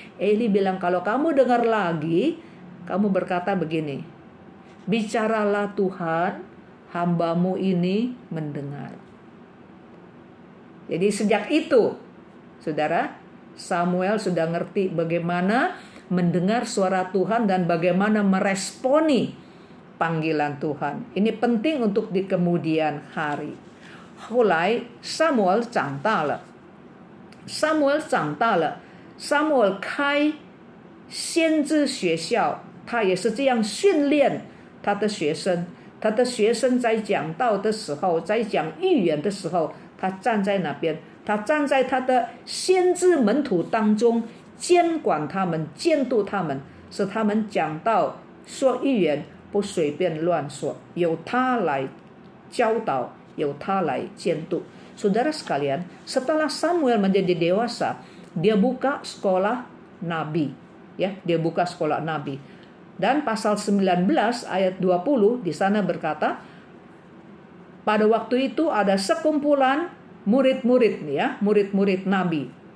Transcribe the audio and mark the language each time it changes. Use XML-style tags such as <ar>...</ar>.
<id>Eli bilang, kalau kamu dengar lagi, kamu berkata begini, bicaralah Tuhan, hambamu ini mendengar. Jadi sejak itu, saudara, Samuel sudah ngerti bagaimana mendengar suara Tuhan dan bagaimana meresponi panggilan Tuhan. Ini penting untuk di kemudian hari.</id> <zh>后来 Samuel 长大了 Samuel 长大了 Samuel 开先知学校，他也是这样训练他的学生。他的学生在讲道的时候，在讲预言的时候，他站在那边，他站在他的先知门徒当中，监管他们，监督他们，使他们讲道说预言不随便乱说，由他来教导，由他来监督。</zh> <id>Saudara sekalian, setelah Samuel menjadi dewasa, dia buka sekolah nabi, ya, dia buka sekolah nabi. Dan pasal 19 ayat 20 di sana berkata, pada waktu itu ada sekumpulan murid-murid, ya, murid-murid nabi.</id>